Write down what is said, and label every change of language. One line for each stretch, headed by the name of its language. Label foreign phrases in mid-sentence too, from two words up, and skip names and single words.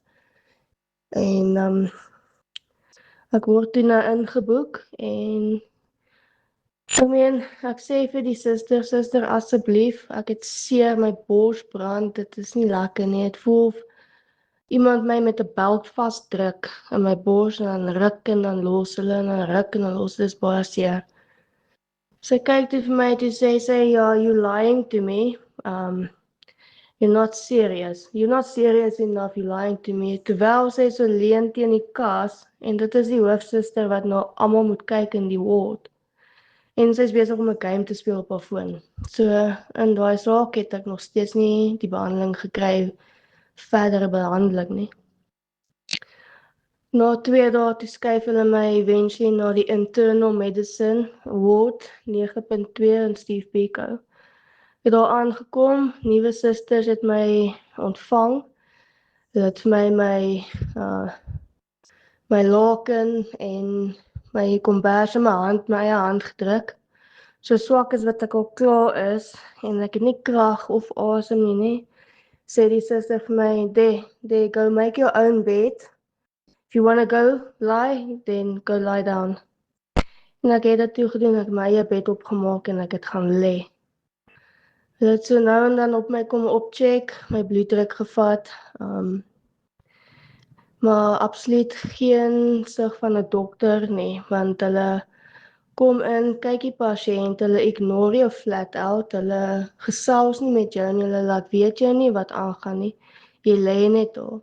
Afrikaans: En ek word toe nou ingeboek en ek sê vir die suster asseblief, ek het seer, my bors brand, dit is nie lekker nie, het voel of iemand my met 'n belt vasdruk in my bors en dan ruk en dan los hulle en dan ruk en dan los, dis baie seer. Sy kyk toe vir my toe sê sy, ja,
English: you lying to me, you're not serious enough, you're lying to me,
Afrikaans: terwyl sy so leun teen die kas, en dit is die hoofsuster wat nou almal moet kyk in die ward. En sy is besig om 'n game te speel op haar foon. So in daai saak het ek nog steeds nie die behandeling gekry, verdere behandeling nie. Na 2 dae toe skuif hulle my eventually na die
English: internal medicine ward
Afrikaans: 9.2 in Steve Biko. Het daar aangekom, nuwe susters het my ontvang. Hulle het vir my laken en my kombers in my eie hand gedruk. So swak as wat ek al klaar is, en ek het nie krag of asem nie, sê die suster vir my,
English: there, go make your own bed. If you want to go lie, then go lie down.
Afrikaans: En ek het dit toe gedoen, ek het my eie bed opgemaak en ek het gaan lê. Hulle het so nou en dan op my kom opcheck, my bloeddruk gevat, maar absoluut geen sig van 'n dokter nie, want hulle kom in, kyk die pasiënt, hulle ignore jou
English: flat out,
Afrikaans: hulle gesels nie met jou nie, hulle laat weet jou nie wat aangaan nie, jy lê net daar.